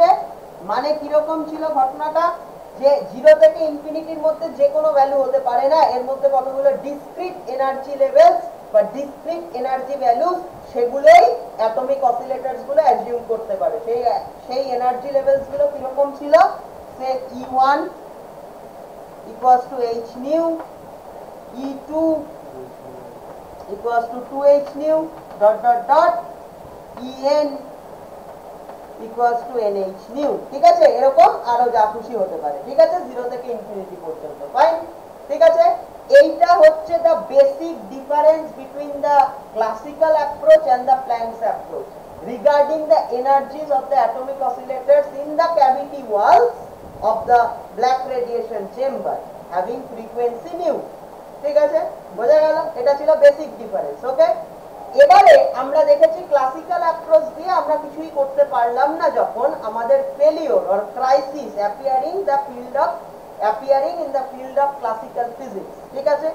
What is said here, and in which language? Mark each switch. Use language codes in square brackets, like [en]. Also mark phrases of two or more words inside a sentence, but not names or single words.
[bn] মানে কিরকম ছিল ঘটনাটা, যে 0 থেকে ইনফিনিটির মধ্যে যে কোনো ভ্যালু হতে পারে না, এর মধ্যে কতগুলো [en] discrete energy levels [bn] বা [en] discrete energy values, [bn] সেগুলোই [en] atomic oscillators [bn] গুলো অ্যাজিউম করতে পারে। [en] সেই energy levels [bn] গুলো কিরকম ছিল, সে [en] E1 equals to h nu, E2 equals to 2h nu dot dot dot, En equals to nh nu, [bn] ঠিক আছে, এরকম আরো যা খুশি হতে পারে, ঠিক আছে, 0 থেকে ইনফিনিটি পর্যন্ত, ফাইন, ঠিক আছে। এইটা হচ্ছে [en] the basic difference between the classical approach and the Planck's approach regarding the energies of the atomic oscillators in the cavity walls of the black radiation chamber having frequency nu, [bn] ঠিক আছে, বোঝা গেল, এটা ছিল [en] basic difference, [bn] ওকে। এবারে আমরা দেখেছি [en] classical approach [bn] দিয়ে আমরা কিছুই করতে পারলাম না যখন আমাদের [en] failure or crisis appearing in the field of classical physics, [bn] ঠিক আছে।